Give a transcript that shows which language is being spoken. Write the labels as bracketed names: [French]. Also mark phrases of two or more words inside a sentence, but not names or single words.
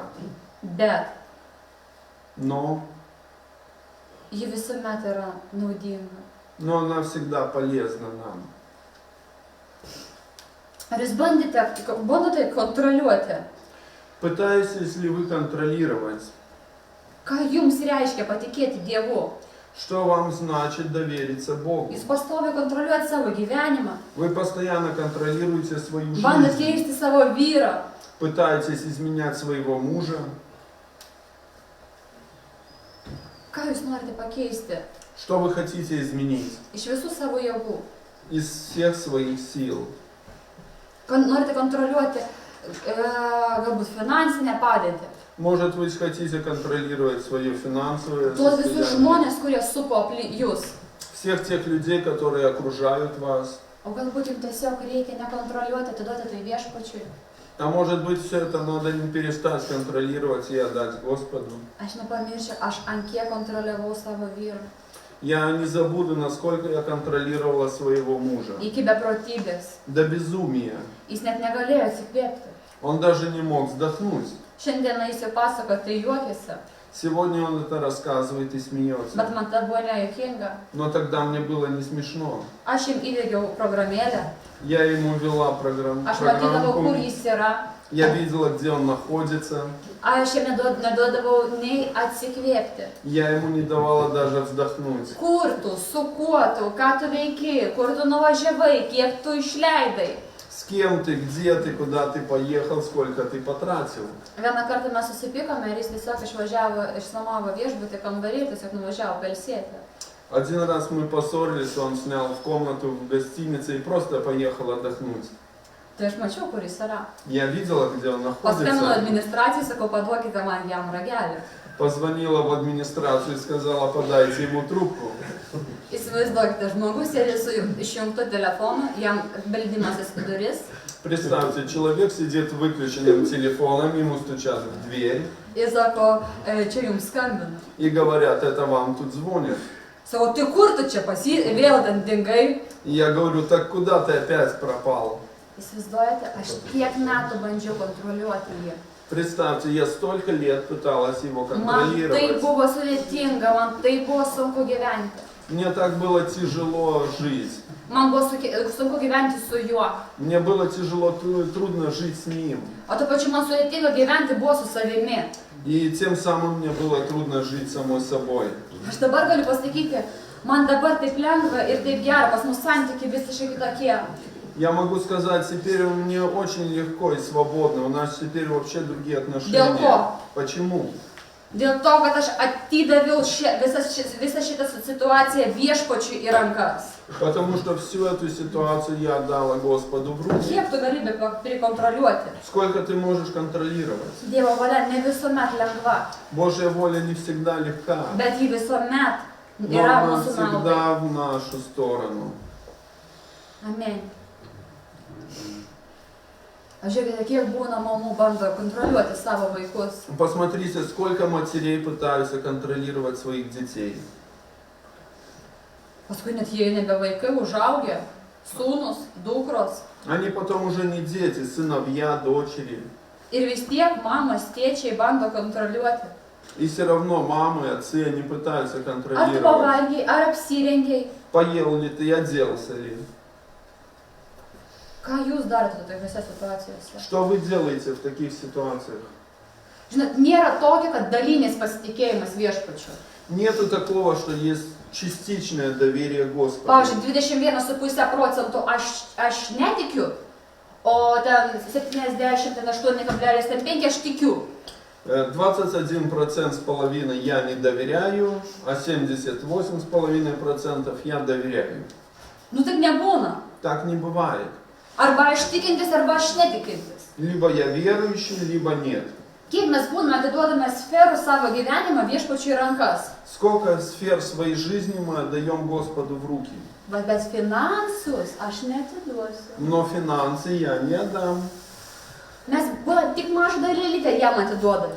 [Lithuanian] bet [Russian] но [Lithuanian] ji visuomet yra naudinga. [Russian] она всегда полезна нам. [Lithuanian] Ar jūs bandote kontroliuoti, [Russian] Пытаетесь ли вы контролировать, [Lithuanian] ką jums reiškia patikėti Dievu? [Russian] что вам значит довериться Богу? [Lithuanian] Jūs pastoviai kontroliuojate savo gyvenimą, [Russian] Вы постоянно контролируете свою [Lithuanian] bandot [Russian] жизнь, [Lithuanian] keisti savo vyrą, [Russian] пытаетесь изменять своего мужа. [Lithuanian] ką jūs norite pakeisti [Russian] Что вы хотите изменить? [Lithuanian] iš visų savo jėgų. [Russian] Из всех своих сил. [Lithuanian] Norite kontroliuoti galbūt finansinę padėtį. [Russian] Может, вы хотите контролировать свое финансовое [Lithuanian] Tuos visus [Russian] состояние. [Lithuanian] žmonės, kurie supo aplink jūs. [Russian] Всех тех людей, которые окружают вас. [Lithuanian] O galbūt jums tiesiog reikia nekontroliuoti, atiduoti tai viešpačiui. [Russian] А может быть, все это надо не перестать контролировать и отдать Господу. [Lithuanian] Aš nepamiršiu, aš ant kiek kontroliavau savo vyrą. [Russian] Я не забуду, насколько я контролировала своего мужа. [Lithuanian] Iki beprotybės. [Russian] До безумия. [Lithuanian] Jis net negalėjo atsikvėpti. [Russian] Он даже не мог вздохнуть. [Lithuanian] Šiandieną jis jau pasakoja, tai juokiasi. [Russian] Сегодня он это рассказывает и [Lithuanian] Bet [Russian] смеется. [Lithuanian] man tai buvo nejuokinga. [Russian] Но тогда мне было не смешно. [Lithuanian] Aš jam įdėgiau programėlę. [Russian] Я ему вела программу. [Lithuanian] Aš matydavau, kur jis yra. [Russian] Я видела, где он находится. [Lithuanian] Aš jam neduodavau nei atsikvėpti. [Russian] Я ему не давала даже вздохнуть. [Lithuanian] Kur tu, su kuo tu, ką tu veiki, kur tu nuvažiavai, kiek tu išleidai. [Russian] С кем ты, где ты, куда ты поехал, сколько ты потратил. [Lithuanian] Vieną kartą mes susipykome ir jis tiesiog išnuomavo viešbutį kambarį ir tiesiog nuvažiavo pailsėti. [Russian] Один раз мы поссорились, он снял в комнату в гостинице и просто поехал отдохнуть. [Lithuanian] Tai aš mačiau, kur jis yra. [Russian] Я видела, где он [Lithuanian] Paskambinau [Russian] находится. [Lithuanian] administracijai, sakau, paduokite man jam ragelį. [Russian] Позвонила в администрацию и сказала, подайте ему трубку. [Lithuanian] Įsivaizduokite, žmogus sėdi su išjungtu telefonu, jam beldimasis į duris. [Russian] Представьте, человек сидит выключенным телефоном, ему стучат в дверь [Lithuanian] Ir sako, čia jums skambina. [Russian] и говорят, это вам тут звонят. [Lithuanian] Sako, tai kur tu čia vėl ten dingai? [Russian] И я говорю, так куда ты опять пропал? [Lithuanian] Įsivaizduojate, aš tiek metų bandžiau kontroliuoti jį. [Russian] Представьте, я столько лет пыталась его [Lithuanian] Man tai [Russian] контролировать. [Lithuanian] buvo sudėtinga, man tai buvo sunku gyventi. [Russian] Мне так было тяжело жить. [Lithuanian] Man buvo sunku gyventi su juo. [Russian] Мне было тяжело, трудно жить с ним. [Lithuanian] O tuo pačiu man sudėtinga gyventi buvo su savimi. [Russian] И тем самым мне было трудно жить самой собой. [Lithuanian] Aš dabar galiu pasakyti, man dabar taip lengva ir taip gera, pas mus santykiai visiškai kitokie. [Russian] Я могу сказать, теперь мне очень легко и свободно. У нас теперь вообще другие отношения. [Lithuanian] Dėl ko? [Russian] Почему? [Lithuanian] Dėl to, kad aš atidaviau visą šitą situaciją viešpačiui į rankas. [Russian] Потому что всю эту ситуацию я отдала Господу в руки. [Lithuanian] Kiek tu gali prikontroliuoti? [Russian] Сколько ты можешь контролировать? [Lithuanian] Dievo valia ne visuomet lengva, [Russian] Божья воля не всегда легка, [Lithuanian] bet ji visuomet [Russian] но [Lithuanian] yra [Russian] она [Lithuanian] mūsų naudai. [Russian] всегда в нашу сторону. [Lithuanian] Amen. Žiūrėkite, kiek būna mamų bando kontroliuoti savo vaikus. [Russian] Посмотрите, сколько матерей пытаются контролировать своих детей. [Lithuanian] Paskui net jie nebe vaikai, užaugę, sūnus, dukros. [Russian] Они потом уже не дети, сыновья, дочери. [Lithuanian] Ir vis tiek mamos, tėčiai bando kontroliuoti. [Russian] И все равно мамы, отцы, они пытаются [Lithuanian] Ar tu [Russian] контролировать. [Lithuanian] pavalgiai, ar apsirengiai. [Russian] Поел ли ты, оделся ли? [Lithuanian] Ką jūs darote tokiuose situacijose? [Russian] Что вы делаете в таких ситуациях? [Lithuanian] Žinot, nėra tokio, kad dalinis pasitikėjimas viešpačiu. [Russian] Нету такого, что есть частичное доверие Господу. [Lithuanian] Pavyzdžiui, 21,5% aš netikiu, o ten 78,5 aš tikiu. [Russian] 21% с половиной я не доверяю, а 78,5% я доверяю. [Lithuanian] Nu taip nebūna. [Russian] Так не бывает. [Lithuanian] Arba aš tikintis, arba aš netikintis. [Russian] Либо я верующий, либо нет. [Lithuanian] Kiek mes būname atiduodame sferų savo gyvenimą viešpačiui į rankas. [Russian] Сколько сфер своей жизни мы отдаем Господу в руки. [Lithuanian] Bet finansus aš neatiduosiu. [Russian] Но финансы я не отдам. [Lithuanian] Mes tik mažą dalelytę jam atiduodame.